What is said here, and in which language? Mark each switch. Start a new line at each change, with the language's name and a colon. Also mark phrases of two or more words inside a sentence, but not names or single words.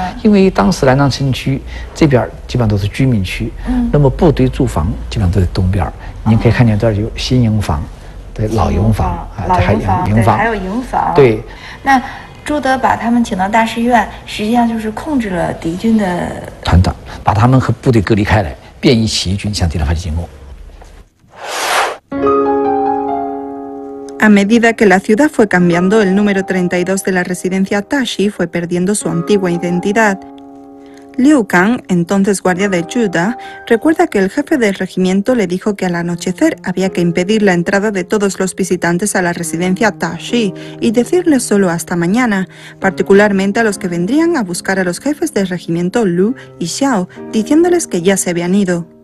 Chinese: 因为当时南昌城区这边基本上都是居民区，那么部队驻防基本上都在东边。你可以看见这儿有新营房，对，老营房啊，还有营房，还有营房。对。那朱德把他们请到大石院，实际上就是控制了敌军的团长，把他们和部队隔离开来，便于起义军向敌人发起进攻。
Spanish: A medida que la ciudad fue cambiando, el número 32 de la residencia Tashi fue perdiendo su antigua identidad. Liu Kang, entonces guardia de Juda, recuerda que el jefe del regimiento le dijo que al anochecer había que impedir la entrada de todos los visitantes a la residencia Tashi y decirles solo hasta mañana, particularmente a los que vendrían a buscar a los jefes del regimiento Lu y Xiao, diciéndoles que ya se habían ido.